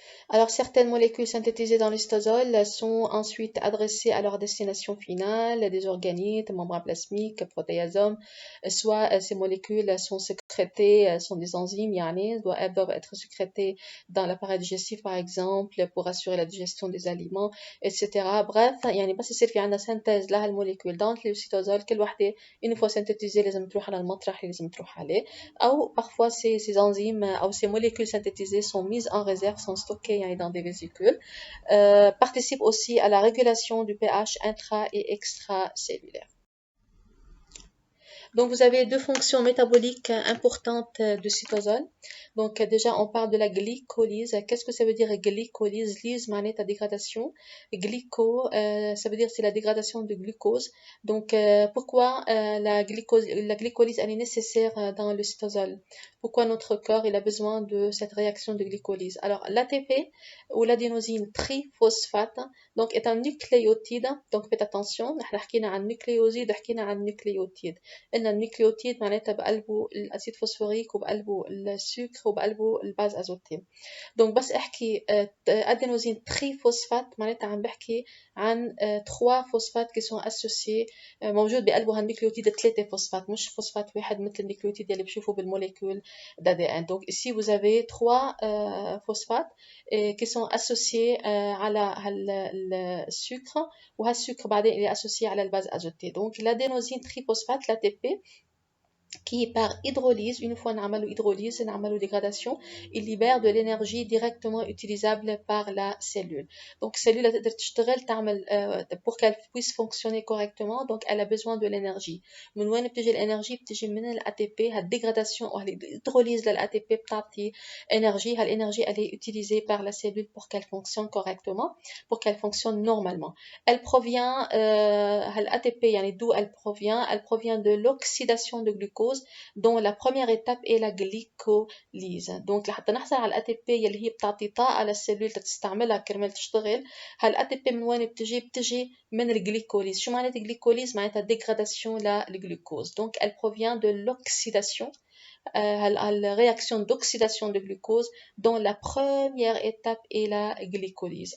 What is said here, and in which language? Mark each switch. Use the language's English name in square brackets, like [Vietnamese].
[French] Alors, certaines molécules synthétisées dans le cytosol sont ensuite adressées à leur destination finale, des organites, membranes plasmiques, protéasomes. Soit ces molécules sont sécrétées, sont des enzymes, elles doivent être sécrétées dans l'appareil digestif, par exemple, pour assurer la digestion des aliments, etc. Bref, [Arabic] بس يصير في عندنا synthèse لها الموليكول [French] dans le cytosol [Arabic] كل وحدة [French] une fois synthétisée [Arabic] لازم تروح على المطرح اللي لازم تروح عليه. [French] أو parfois ces enzymes أو ces molécules synthétisées sont mises en réserve, sont stockées dans des vésicules, participent aussi à la régulation du pH intra et extracellulaire. Donc, vous avez deux fonctions métaboliques importantes du cytosol. Donc, déjà, on parle de la glycolyse. Qu'est-ce que ça veut dire glycolyse? Lyse, [Arabic] معناتها [French] dégradation. Glyco, ça veut dire c'est la dégradation de glucose. Donc, pourquoi la glycolyse elle est nécessaire dans le cytosol? Pourquoi notre corps il a besoin de cette réaction de glycolyse? Alors, l'ATP ou l'adénosine triphosphate donc est un nucléotide. Donc, faites attention. [Arabic] نحن حكينا عن nucléoside وحكينا عن nucléotide. ان النيوكليوتيد معناتها بقلبه الاسيد فوسفوريك وبقلبه السكر وبقلبه الباز ازوتين. دونك بس احكي ادينوزين تريفوسفات معناتها عم بحكي عن 3 فوسفات كي سون اسوسيي موجود بقلبه هالنيوكليوتيد 3 فوسفات مش فوسفات واحد مثل النيوكليوتيد اللي بشوفه بالموليكول d'ADN. [French] Donc ici vous avez 3 phosphates qui sont associés [Arabic] على السكر وهالسكر بعدين اللي [French] associé [Arabic] على الباز ازوتي. [French] Donc l'adénosine triphosphate l'ATP qui par hydrolyse, une fois [Arabic] نعملو [French] hydrolyse, نعملو dégradation, il libère de l'énergie directement utilisable par la cellule. Donc cellule elle [Arabic] تقدر تشتغل تعمل [French] pour qu'elle puisse fonctionner correctement, donc elle a besoin de l'énergie. [Arabic] من وين بتجي الانرجي؟ بتجي من ال ATP. هالدégradation [French] ou l'hydrolyse de l'ATP [Arabic] بتعطي énergie. [French] L'énergie elle est utilisée par la cellule pour qu'elle fonctionne correctement, pour qu'elle fonctionne normalement. Elle provient l'ATP [Arabic] يعني [French] d'où elle provient? Elle provient de l'oxydation de glucose dont la première étape est la glycolyse. Donc [Arabic] لحتى نحصل على الATP يلي هي بتعطي طاقة للسيلول تستعملها كرمال تشتغل. هالATP من وين بتجي؟ بتجي من الجليكوليز. شو معناتها جليكوليز؟ معناتها dégradation للجلوكوز. [French] Donc elle provient de l'oxydation la réaction d'oxydation de glucose dont la première étape est la glycolyse.